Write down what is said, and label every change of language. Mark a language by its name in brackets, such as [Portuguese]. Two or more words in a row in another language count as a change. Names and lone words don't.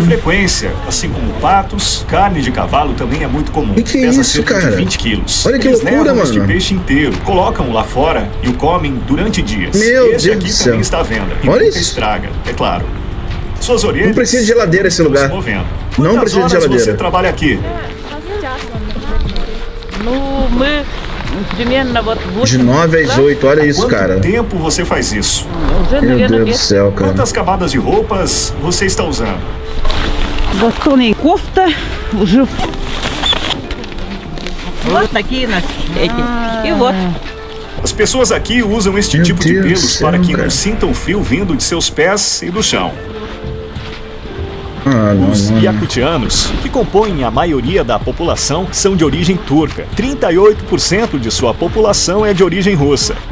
[Portuguese] com frequência, assim como patos, carne de cavalo também é muito comum. Que é Pesa isso, cerca cara? de 20 quilos. Olha que Eles loucura, levam este mano. peixe inteiro, colocam lá fora e o comem durante dias. Meu Este Deus aqui do céu. também está à venda. E Olha nunca isso. estraga, é claro. Suas orelhas Não precisa de geladeira esse estão lugar. se movendo. Não Quantas precisa de horas geladeira. você trabalha aqui? [Russian] Ну, мы примерно вот [Portuguese] De 9 às 8, olha isso, Quanto cara. tempo você faz isso? [Russian] уже, [Portuguese] Meu [Russian] наверное, [Portuguese] Deus do [Russian] лет [Portuguese] céu, cara. Quantas camadas de roupas você está usando? [Russian] батоны и кофта уже. Вот такие у нас эти. И вот. [Portuguese] As pessoas aqui usam este Meu tipo de Deus do pelos céu, para que cara. não sintam frio vindo de seus pés e do chão. Ah, não, Os não. yakutianos, que compõem a maioria da população, são de origem turca. 38% de sua população é de origem russa.